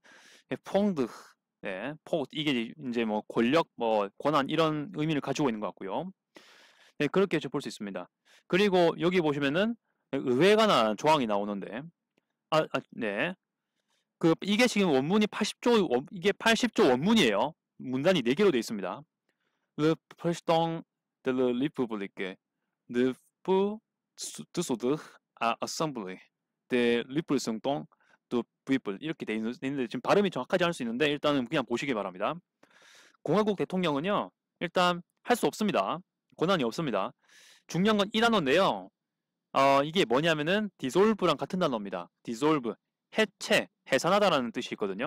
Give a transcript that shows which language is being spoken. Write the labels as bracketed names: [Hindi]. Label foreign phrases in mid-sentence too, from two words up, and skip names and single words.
[Korean] 퐁드, 네, 이게 이제 뭐 권력, 뭐 권한 이런 의미를 가지고 있는 것 같고요. 네, 그렇게 볼 수 있습니다. 그리고 여기 보시면은 의회에 관한 조항이 나오는데, 네, 이게 지금 원문이 80조, 이게 80조 원문이에요. 문단이 4개로 되어 있습니다. [French] Le président de la République ne peut dissoudre à assemblée des représentants du peuple [Korean] 이렇게 돼 있는데 지금 발음이 정확하지 않을 수 있는데 일단은 그냥 보시기 바랍니다. 공화국 대통령은요 일단 할 수 없습니다. 권한이 없습니다. 중요한 건 이 단어인데요. 이게 뭐냐면은 dissolve랑 같은 단어입니다. dissolve 해체, 해산하다라는 뜻이 있거든요.